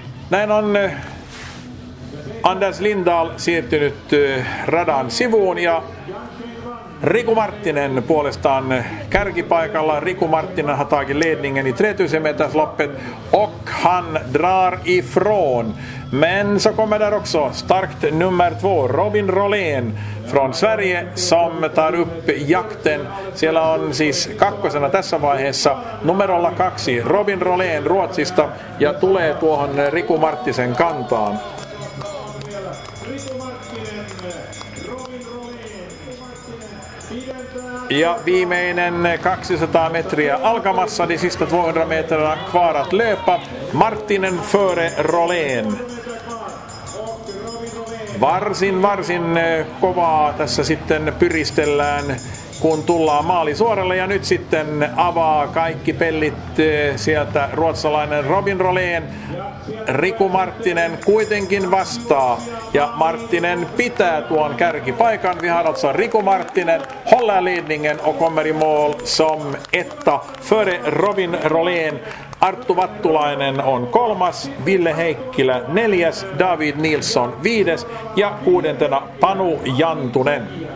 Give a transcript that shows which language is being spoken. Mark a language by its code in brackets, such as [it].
[fi] Näin on Anders Lindahl siirtynyt radan sivuun ja Riku Marttinen puolestaan kärkipaikalla. [sv] Riku Marttinen har tagit ledningen i 3000 metersloppet och han drar ifrån. Men så kommer där också starkt nummer 2 Robin Rolén från Sverige som tar upp jakten. [fi] Siellä on siis kakkosena tässä vaiheessa numerolla 2 Robin Rolén Ruotsista ja tulee tuohon Riku Marttisen kantaan. Ja viimeinen 200 metriä alkamassa, [sv] de sista 200 metrarna kvar att löpa. Marttinen före Rolén. [fi] Varsin kovaa tässä sitten pyristellään, kun tullaan maalisuoralle ja nyt sitten avaa kaikki pellit sieltä ruotsalainen Robin Rolén. Riku Marttinen kuitenkin vastaa ja Marttinen pitää tuon kärkipaikan. [sv] Vi har alltså Riku Marttinen håller ledningen och kommer i mål som etta före Robin Rolén. [fi] Arttu Vattulainen on kolmas, Ville Heikkilä neljäs, David Nilsson viides ja kuudentena Panu Jantunen.